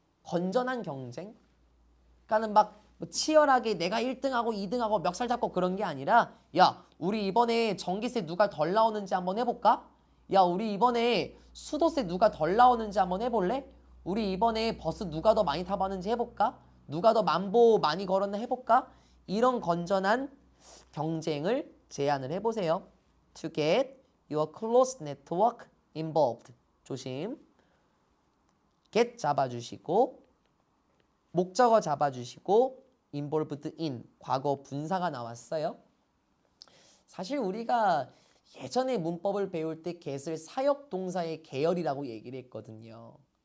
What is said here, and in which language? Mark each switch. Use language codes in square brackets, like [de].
[ko] 건전한 경쟁? 그러니까는 막 치열하게 내가 1등하고 2등하고 멱살 잡고 그런 게 아니라 야 우리 이번에 전기세 누가 덜 나오는지 한번 해볼까? 야 우리 이번에 수도세 누가 덜 나오는지 한번 해볼래? 우리 이번에 버스 누가 더 많이 타봤는지 해볼까? 누가 더 만보 많이 걸었나 해볼까? 이런 건전한 경쟁을 제안을 해보세요. [en] To get your close network involved. [ko] 조심. get 잡아주시고 목적어 잡아주시고 involved in 과거 분사가 나왔어요. 사실 우리가 예전에 문법을 배울 때 get을 사역동사의 계열이라고 얘기를 했거든요.